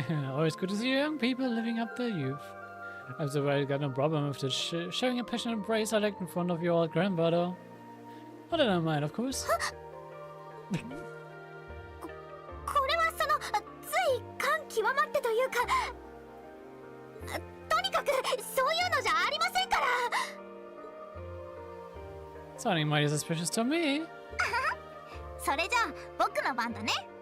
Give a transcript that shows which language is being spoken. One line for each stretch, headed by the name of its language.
English: Always good to see young people living up their youth. I've so well got no problem with this showing a passionate embrace I like in front of your old grandmother. But I don't mind, of course.
Japanese: これはつい感極まってというか、とにかくそういうのじゃありませんから。
English: Sounding mighty suspicious to me.
Japanese: それじゃあ僕の番だね。